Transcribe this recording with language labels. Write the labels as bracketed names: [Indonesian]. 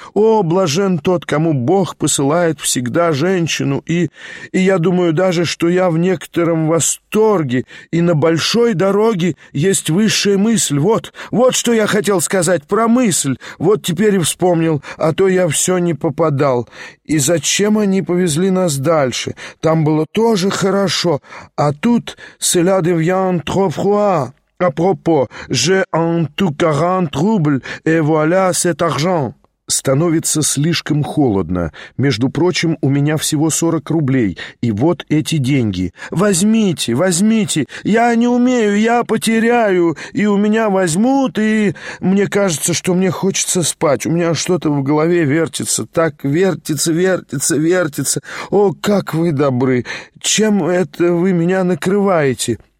[Russian] О, блажен тот, кому Бог посылает всегда женщину, и я думаю даже, что я в некотором восторге, и на большой дороге есть высшая мысль. Вот что я хотел сказать про мысль. Вот теперь и вспомнил, а то я все не попадал. И зачем они повезли нас дальше? Там было тоже хорошо, а тут [French] cela devient trop froid. À propos, j'ai en tout 40 rubles et voilà cet argent. [Russian] Становится слишком холодно. Между прочим, у меня всего 40 рублей, и вот эти деньги. Возьмите, возьмите, я не умею, я потеряю, и у меня возьмут, и мне кажется, что мне хочется спать. У меня что-то в голове вертится, так вертится, вертится, вертится. О, как вы добры! Чем это вы меня накрываете?